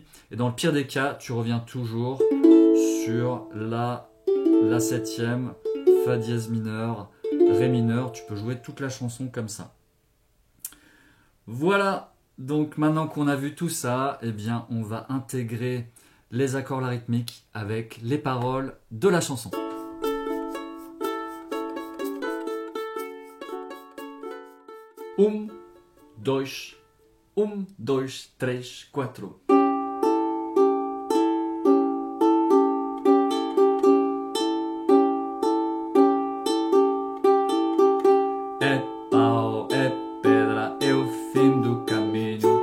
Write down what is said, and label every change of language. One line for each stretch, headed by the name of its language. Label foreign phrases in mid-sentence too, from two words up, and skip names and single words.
French: Et dans le pire des cas, tu reviens toujours sur la septième, Fa dièse mineur, Ré mineur. Tu peux jouer toute la chanson comme ça. Voilà. Donc maintenant qu'on a vu tout ça, eh bien, on va intégrer les accords rythmiques avec les paroles de la chanson.
Portuguese: Dois, três, quatro. É pau, é pedra, é o fim do caminho.